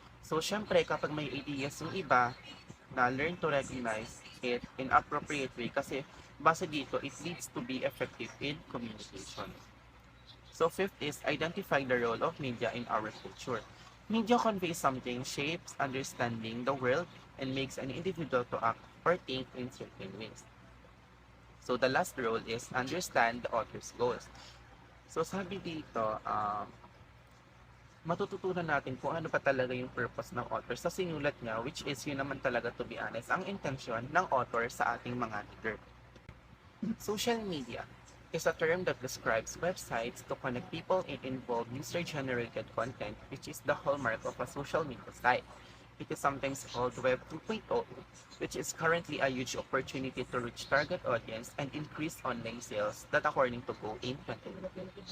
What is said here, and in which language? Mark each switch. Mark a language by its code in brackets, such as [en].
[en] So syempre [tl] kapag may ideas yung iba, [en] na learn to recognize it in appropriate way [tl] kasi base dito, [en] it leads to be effective in communication. So fifth is identify the role of media in our culture. Media conveys something, shapes understanding the world, and makes an individual to act or think in certain ways. So the last role is understand the author's goals. [tl] So sabi dito, matututunan natin kung ano pa talaga yung purpose ng author sa sinulat niya, which is yun naman talaga, [en] to be honest, [tl] ang intensyon ng author sa ating mga reader. [en] Social media is a term that describes websites to connect people and involve user-generated content, which is the hallmark of a social media site. It is sometimes called Web 2.0, which is currently a huge opportunity to reach target audience and increase online sales that according to Go in 2020.